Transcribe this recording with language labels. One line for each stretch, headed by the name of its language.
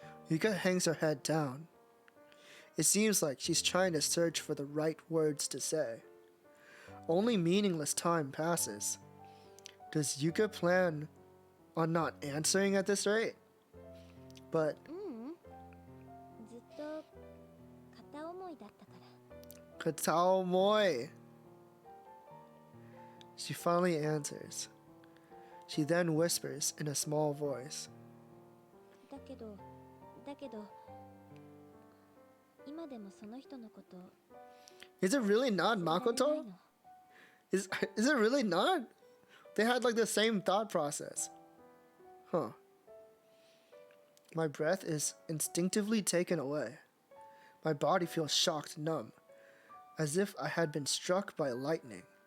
English: Yuka hangs her head down. It seems like she's trying to search for the right words to say. Only meaningless time passes. Does Yuka plan on not answering at this rate? But
Japanese: ずっと片思いだったから。片思い.
English: She finally answers. She then whispers in a small voice.
Japanese: だけど今でもその人のこと
English: Is it really not
Japanese: 忘れられない
English: Makoto?
Japanese: の
English: Is it really not? They had like the same thought process. Huh. My breath is instinctively taken away. My body feels shocked numb, as if I had been struck by lightning.